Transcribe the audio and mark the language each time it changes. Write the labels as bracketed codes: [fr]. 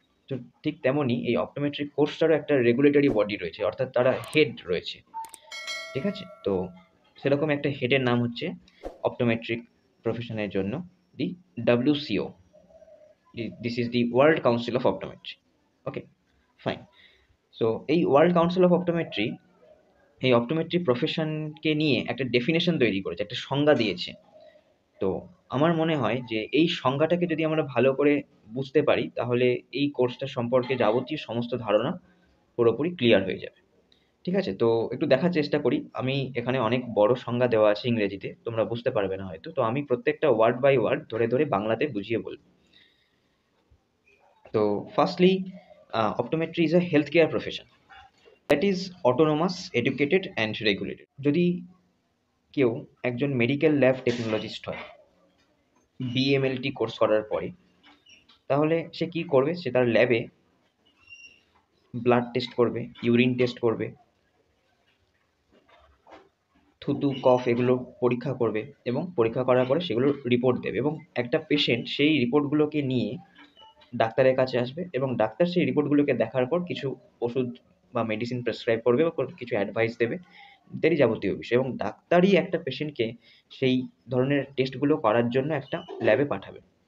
[bn] তো ঠিক তেমনই এই অপটোমেট্রিক কোর্সটারও একটা রেগুলেটরি বডি রয়েছে, অর্থাৎ তারা হেড রয়েছে। ঠিক আছে? তো সেরকম একটা হেডের নাম হচ্ছে অপটোমেট্রিক প্রফেশনের জন্য দি WCO। [en] This is the World Council of Optometry. Okay, fine. [bn] So এই ওয়ার্ল্ড কাউন্সিল অফ অপটোমেট্রি এই অপটোমেট্রি প্রফেশনকে নিয়ে একটা ডেফিনেশন তৈরি করেছে, একটা সংজ্ঞা দিয়েছে। তো আমার মনে হয় যে এই সংজ্ঞাটাকে যদি আমরা ভালো করে বুঝতে পারি তাহলে এই কোর্সটা সম্পর্কে যাবতীয় সমস্ত ধারণা পুরোপুরি ক্লিয়ার হয়ে যাবে। ঠিক আছে? তো একটু দেখার চেষ্টা করি। আমি এখানে অনেক বড় সংজ্ঞা দেওয়া আছে ইংরেজিতে, তোমরা বুঝতে পারবে না হয়তো। তো আমি প্রত্যেকটা ওয়ার্ড বাই ওয়ার্ড ধরে ধরে বাংলাতে বুঝিয়ে বলব। [en] তো firstly, optometry is a healthcare profession that is autonomous, educated and regulated. [bn] যদি কেউ একজন মেডিকেল ল্যাব টেকনোলজিস্ট হয় বিএমএলটি কোর্স করার পরে, তাহলে সে কি করবে? সে তার ল্যাবে ব্লাড টেস্ট করবে, ইউরিন টেস্ট করবে, থুতু কফ এগুলো পরীক্ষা করবে এবং পরীক্ষা করার পরে সেগুলো রিপোর্ট দেবে এবং একটা পেশেন্ট সেই রিপোর্টগুলোকে নিয়ে ডাক্তারের কাছে আসবে এবং ডাক্তার সেই রিপোর্টগুলোকে দেখার পর কিছু ওষুধ বা মেডিসিন প্রেসক্রাইব করবে বা কিছু অ্যাডভাইস দেবে ইত্যাদি যাবতীয় বিষয়, এবং ডাক্তারই একটা পেশেন্টকে সেই ধরনের টেস্টগুলো করার জন্য একটা ল্যাবে পাঠাবে।